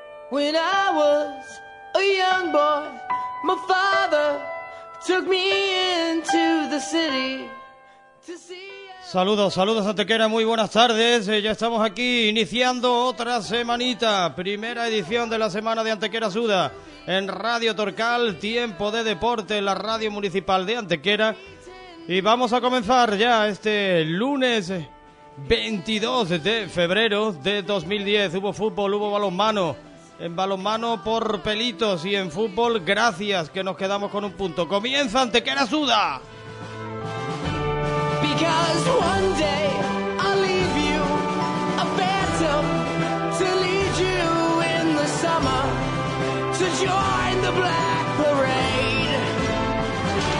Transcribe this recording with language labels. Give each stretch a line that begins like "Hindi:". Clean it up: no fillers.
English: When I was a young boy, my father took me into the city to see.
Spanish: Saludos, saludos a Antequera, muy buenas tardes. Ya estamos aquí iniciando otra semanita, primera edición de la semana de Antequera Suda en Radio Torcal, tiempo de deporte en la radio municipal de Antequera. Y vamos a comenzar ya este lunes 22 de febrero de 2010. Hubo fútbol, hubo balonmano. En balonmano por pelitos y en fútbol, gracias, que nos quedamos con un punto. ¡Comienza Antequera Suda!
English: Because one day I'll leave you a phantom to lead you in the summer to join the black parade.